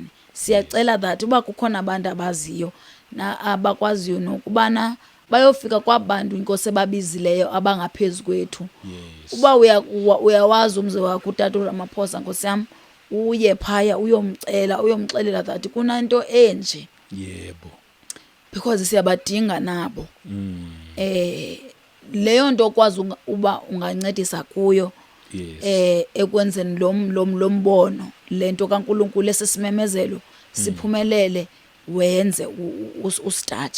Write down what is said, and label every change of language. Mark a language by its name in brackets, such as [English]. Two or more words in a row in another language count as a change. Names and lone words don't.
[Xhosa] Siyacela that uba kukhona abantu abaziyo abakwaziyo nokubana bayofika kwabantu inkosi ebabizileyo abangaphezulu kwethu. Uba uyawazi umze wakho uTata uRamaphosa Nkosi yami uye phaya uyomxelela that kunanto enje. [Zulu] Yebo. [Xhosa] Because siyabadinga nabo. Leyo nto okwazi uba ungancedisa kuyo ekwenzeni lo mbono lento kaNkulunkulu esisimemezelo siphumelele wenze ustarch.